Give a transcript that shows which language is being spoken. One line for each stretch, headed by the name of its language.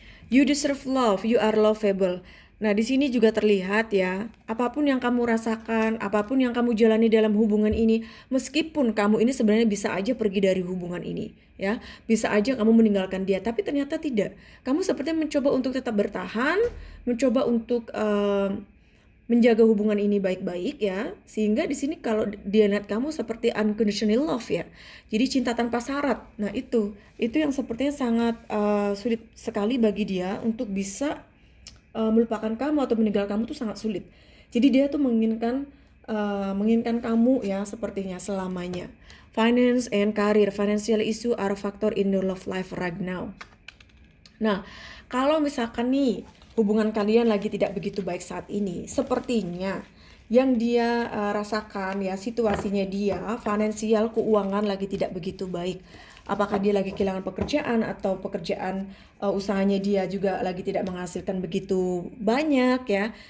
English: You deserve love, you are lovable.
Indonesian: Nah, di sini juga terlihat ya, apapun yang kamu rasakan, apapun yang kamu jalani dalam hubungan ini, meskipun kamu ini sebenarnya bisa aja pergi dari hubungan ini, ya. Bisa aja kamu meninggalkan dia, tapi ternyata tidak. Kamu sepertinya mencoba untuk tetap bertahan, mencoba untuk menjaga hubungan ini baik-baik ya, sehingga di sini kalau dia lihat kamu seperti unconditional love ya, jadi cinta tanpa syarat. Nah itu yang sepertinya sangat sulit sekali bagi dia untuk bisa melupakan kamu atau meninggalkan kamu tuh sangat sulit. Jadi dia tuh menginginkan kamu ya sepertinya selamanya.
English: Finance and career, financial issue are a factor in your love life right now.
Indonesian: Nah kalau misalkan nih hubungan kalian lagi tidak begitu baik saat ini, sepertinya yang dia rasakan ya situasinya dia finansial keuangan lagi tidak begitu baik. Apakah dia lagi kehilangan pekerjaan atau pekerjaan usahanya dia juga lagi tidak menghasilkan begitu banyak ya.